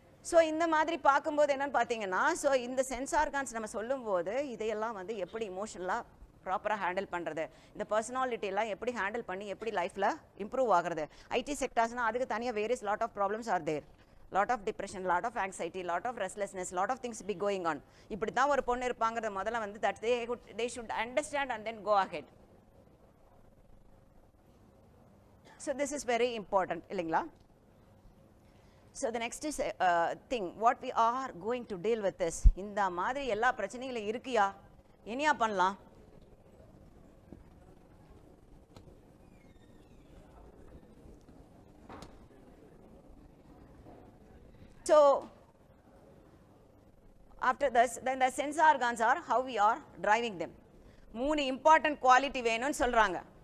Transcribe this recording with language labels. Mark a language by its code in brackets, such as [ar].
[ta] So இந்த மாதிரி பார்க்கும்போது என்னன்னு பார்த்தீங்கன்னா, ஸோ இந்த சென்ஸ் ஆர்கான்ஸ் நம்ம சொல்லும்போது இதையெல்லாம் வந்து எப்படி இமோஷனலாக ப்ராப்பராக ஹேண்டில் பண்ணுறது, இந்த பர்சனாலிட்டியெல்லாம் எப்படி ஹேண்டில் பண்ணி எப்படி லைஃப்பில் இம்ப்ரூவ் ஆகிறது. [en] IT செக்டார்ஸ்னால் [ta] அதுக்கு தனியாக [en] Various lot of problems are there. Lot of depression, lot of anxiety, lot of restlessness, lot of things be going on. [ta] இப்படி தான் ஒரு பொண்ணு இருப்பாங்கிறத முதல்ல வந்து [en] That they should understand and then go ahead. So this is very important, [ta] இல்லைங்களா? [en] So the next is thing what we are going to deal with this. [ta] இந்த மாதிரி எல்லா பிரச்சனைகளும் இருக்கியா, இனியா பண்ணலாம்? [en] So after this, then the sense organs are how we are driving them. [ta] மூணு important quality வேணும்னு சொல்றாங்க.